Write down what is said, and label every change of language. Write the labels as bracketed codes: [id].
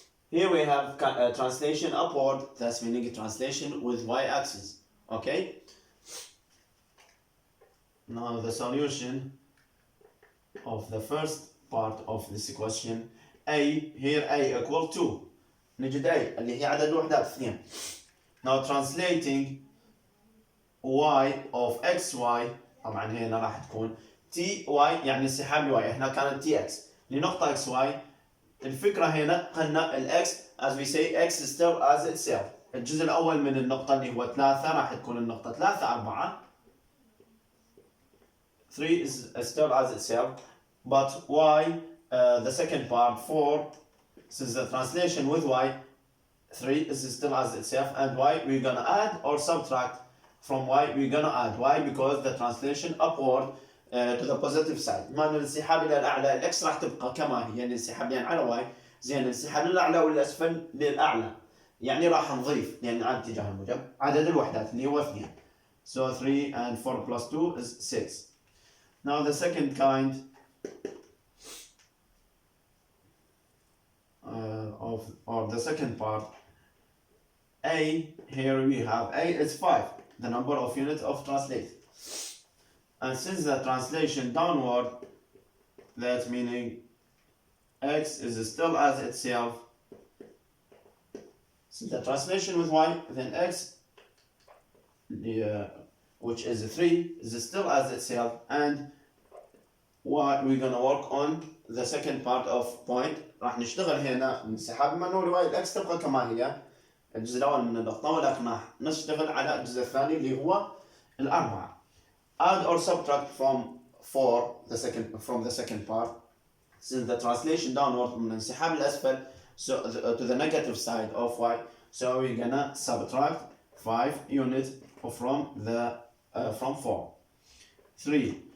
[en] Here we have a translation upward, that's meaning a translation with y-axis. Okay. Now the solution of the first part of this question, A, here A equal to [ar] نجد A اللي هي عدد الوحدات [en] 2. Now translating y of xy [ar] طبعا هنا راح تكون ty يعني انسحاب ل y، احنا كانت tx لنقطة xy. الفكرة هنا قلنا ال [en] x as we say x still as itself. [ar] الجزء الأول من النقطة اللي هو 3 راح تكون النقطة 3 4. [en] 3 is still as itself, but y, the second part 4, since the translation with y, 3 is still as itself, and y we're gonna add or subtract from y, we're gonna add y because the translation upward to the positive side. [ar] بما أن الانسحاب إلى الأعلى الإكس راح تبقى كما هي، يعني الانسحاب يعني على y، زين الانسحاب للأعلى والأسفل للأعلى، يعني راح نضيف لأن على اتجاه الموجب عدد الوحدات اللي هو 2. [en] So 3 and 4 plus 2 is 6. Now the second kind or the second part, A, here we have A is 5, the number of units of translate. And since the translation downward, that's meaning x is still as itself. Since the translation with y, then x, which is 3, is still as itself, and y, we're gonna work on the second part of point. [ar] راح نشتغل هنا انسحاب منه y الاكس تبقى كما هي الجزء الأول من النقطة، ولكن راح نشتغل على الجزء الثاني اللي هو الأربعة. [en] Add or subtract from 4 from the second part. Since the translation downward [ar] من انسحاب الأسفل [en] so to the negative side of y, so we're gonna subtract 5 units from 4. 3.